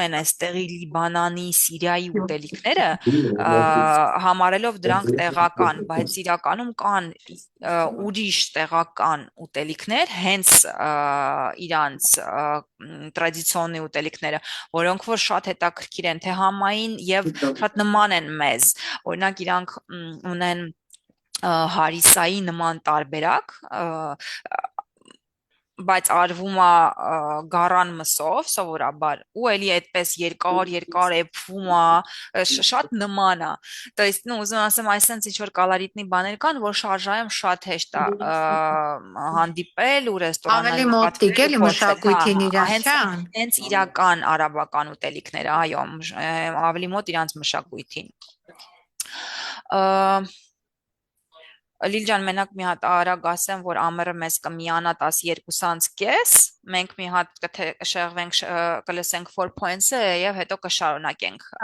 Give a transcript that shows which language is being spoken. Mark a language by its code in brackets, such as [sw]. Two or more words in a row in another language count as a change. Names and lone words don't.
[hy] են այստեղի Լիբանանի, Սիրիայի ուտելիքները համարելով դրանք տեղական, բայց իրականում կան ուրիշ տեղական ուտելիքներ, հենց իրանց տրադիցիոննի ուտելիքները, որոնք որ շատ հետաքրքիր են թե համային եւ շատ նման են մեզ։ Օրինակ իրանք ունեն հարիսայի նման տարբերակ, բայց արվում է գառան մսով սովորաբար ու էլի այդպես երկար էփվում է շատ նման է [ru] то есть ну [hy] ուզում ասեմ այսինքն ինչ որ կալորիտնի բաներ կան որ շարժայում շատ հեշտ է հանդիպել ու Ավելի ռեստորանային մոտիկ պատվել էլի ու փորձել մշակույթին իրաց, հենց իրական արաբական ուտելիքները այո ավելի մոտ իրանց մշակույթին Լիլ ջան, մենակ մի հատ արագ ասեմ, որ ամերը մեզ կմիանա 12:30, մենք մի հատ կշեղվենք, կլսենք 4 points-ը եւ հետո կշարունակենք։